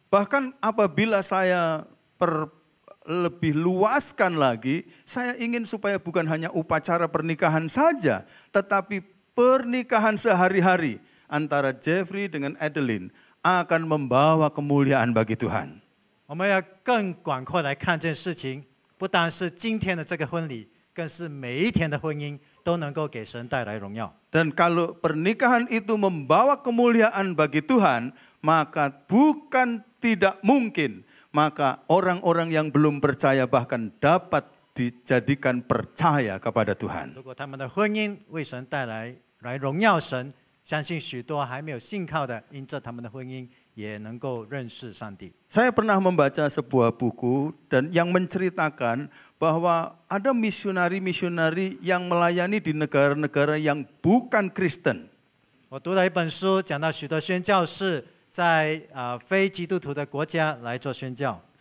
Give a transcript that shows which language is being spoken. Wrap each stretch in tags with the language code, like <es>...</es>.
<id>Bahkan apabila saya lebih luaskan lagi, saya ingin supaya bukan hanya upacara pernikahan saja, tetapi pernikahan sehari-hari antara Jeffrey dengan Adeline akan membawa kemuliaan bagi Tuhan.</id> <zh>我们要更广阔来看这件事情，不单是今天的这个婚礼，更是每一天的婚姻都能够给神带来荣耀。</zh> <id>Dan kalau pernikahan itu membawa kemuliaan bagi Tuhan, maka bukan tidak mungkin, maka orang-orang yang belum percaya bahkan dapat dijadikan percaya kepada Tuhan.</id> <zh>如果他们的婚姻为神带来荣耀神，相信许多还没有信靠的，因着他们的婚姻也能够认识上帝。</zh> <id>Saya pernah membaca sebuah buku dan yang menceritakan bahwa ada misionari-misionari yang melayani di negara-negara yang bukan Kristen.</id> <zh>我读了一本书，讲到许多宣教士在非基督徒的国家来做宣教。</zh>